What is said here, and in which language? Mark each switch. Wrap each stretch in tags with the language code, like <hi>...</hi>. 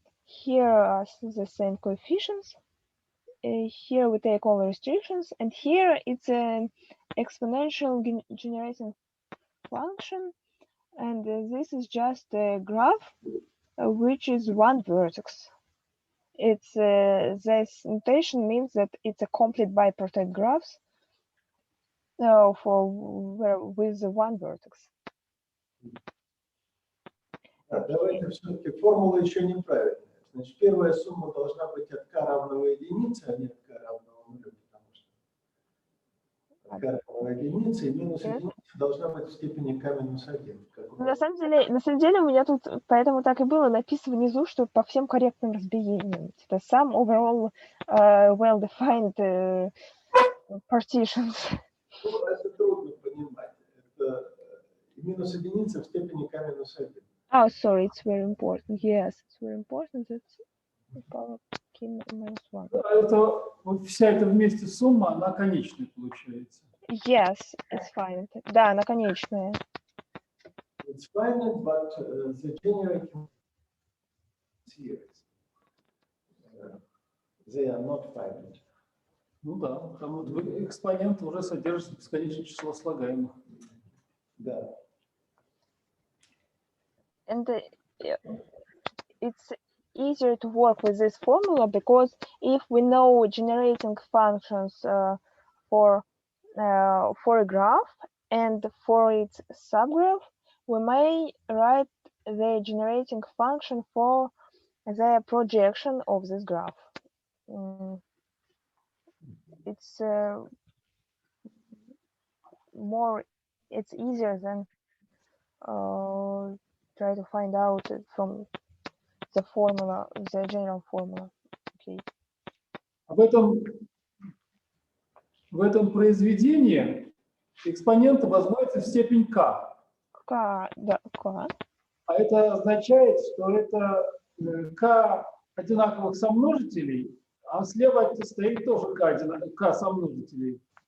<en>Here are the same coefficients. Here we take all restrictions, and here it's an exponential generating function, and this is just a graph which is one vertex. It's this notation means that it's a complete bipartite graphs with one vertex.</en> <ru>Давайте все-таки формула еще неправильная. Значит, первая сумма должна быть от k равного единице, а не от k равного нулю, потому что от k равного единице и минус единица должна быть в степени k минус 1. На самом деле у меня тут поэтому так и было написано внизу, что по всем корректным разбиениям. Типа</ru> <en>some overall well-defined partitions.</en> <ru>Ну, это трудно понимать. Это минус единица в степени k минус 1.</ru> <en>Oh, sorry, it's very important. Yes, it's very important. It's power k minus 1.</en> <ru>Это, вся эта вместе сумма, она конечная получается.</ru> <en>Yes, it's finite.</en> <ru>Да, она конечная.</ru> <en>It's finite, but the generating series, they are not finite.</en> <ru>Ну да, там вот экспонент уже содержит бесконечное число слагаемых. Да.</ru> <en>And it's easier to work with this formula because if we know generating functions for a graph and for its subgraph, we may write the generating function for the projection of this graph. It's easier than try to find out from the formula, the general formula. Okay.</en> <ru>В этом произведении экспоненты возводятся в степень k. Да, К. А это означает, что это k одинаковых сомножителей, а слева стоит тоже k сомножителей.</ru>